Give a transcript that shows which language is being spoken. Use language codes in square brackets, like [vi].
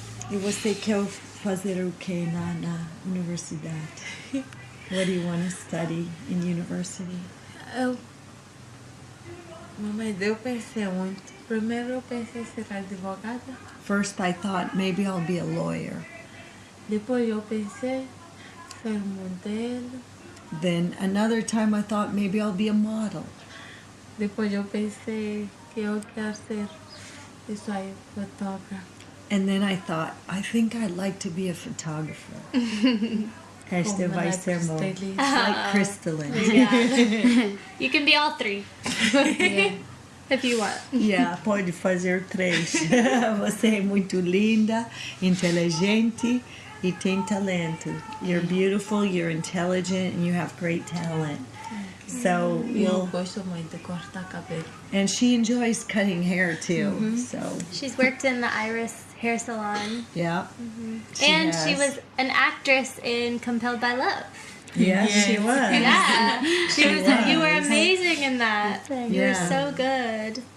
[pt] E você quer fazer o que na universidade? [en] What do you want to study in university? [pt] Mamãe, eu pensei muito. Primeiro eu pensei ser advogada. [en] First I thought maybe I'll be a lawyer. [pt] Depois eu pensei ser modelo. [en] Then another time I thought maybe I'll be a model. [pt] Depois eu pensei que eu quero ser isso aí, fotógrafa. [en] And then I thought, I think I'd like to be a photographer. [pt] Este vai ser [en] more like crystalline. Yeah. You can be all three. Yeah. If you want. [pt] Yeah, pode fazer três. Você é muito linda, inteligente e tem talento. [en] You're beautiful, you're intelligent, and you have great talent. So [pt] Eu gosto muito de cortar cabelo. [en] and she enjoys cutting hair too. So She's worked in the Iris hair salon. yeah, And she has. was an actress in Compelled by Love. Yes, she was. Yeah. She was. You were was. amazing in that. You were Yeah. so good.